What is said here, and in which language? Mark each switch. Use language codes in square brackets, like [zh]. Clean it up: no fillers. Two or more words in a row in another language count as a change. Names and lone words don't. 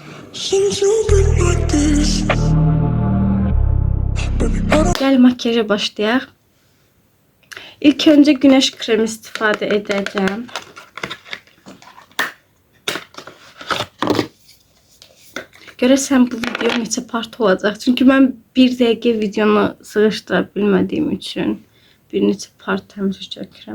[en] Since you've been like this, baby, I don't. [az] Gel makyaja başlayaq. İlk önce güneş kremi istifadə edəcəm. Görəsən bu video neçə part olacaq? Çünki mən 1 dəqiqə videonu sığışdıra bilmədiyim üçün bir neçə part həmişə çəkirəm.